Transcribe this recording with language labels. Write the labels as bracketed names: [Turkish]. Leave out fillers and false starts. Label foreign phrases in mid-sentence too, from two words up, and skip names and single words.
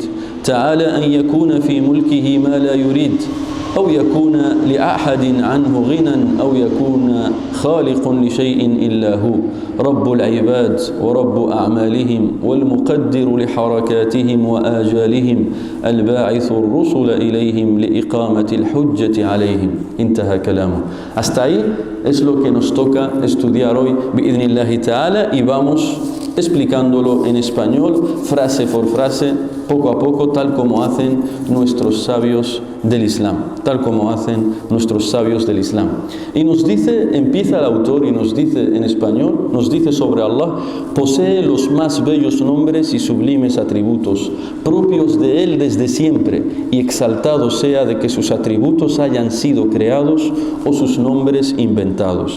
[Arabic] تعالى أن يكون في ملكه ما لا يريد، أو يكون لأحد عنه غنى، أو يكون خالق لشيء إلا هو. رب العباد ورب أعمالهم والمقدر لحركاتهم وآجالهم الباعث الرسل إليهم لإقامة الحجة عليهم. انتهى كلامه. [Spanish] Hasta ahí es lo que nos toca estudiar hoy [Arabic] بإذن الله تعالى, [Spanish] y vamos explicándolo en español, frase por frase, poco a poco, tal como hacen nuestros sabios del Islam, tal como hacen nuestros sabios del Islam. Y nos dice, empieza el autor y nos dice en español, nos dice sobre Allah: posee los más bellos nombres y sublimes atributos, propios de Él desde siempre, y exaltado sea de que sus atributos hayan sido creados o sus nombres inventados.